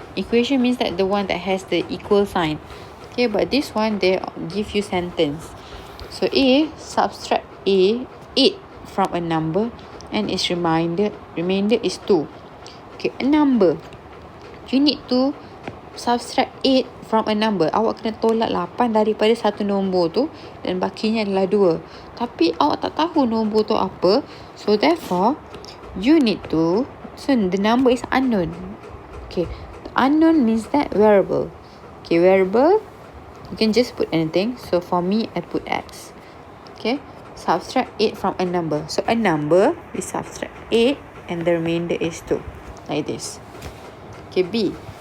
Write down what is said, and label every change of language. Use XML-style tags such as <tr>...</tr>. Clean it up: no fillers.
<en>Equation means that the one that has the equal sign. Okay, but this one, they give you sentence. So A, subtract A, 8 from a number and its remainder is 2. Okay, a number. You need to subtract 8 from a number.</en> <ms>Awak kena tolak 8 daripada satu nombor tu dan bakinya adalah 2. Tapi awak tak tahu nombor tu apa.</ms> <en>So therefore, you need to, so the number is unknown. Okay, unknown means that variable. Okay, variable, you can just put anything. So for me, I put X. Okay, subtract 8 from a number. So a number, we subtract 8 and the remainder is 2. Like this. Okay, B.</en>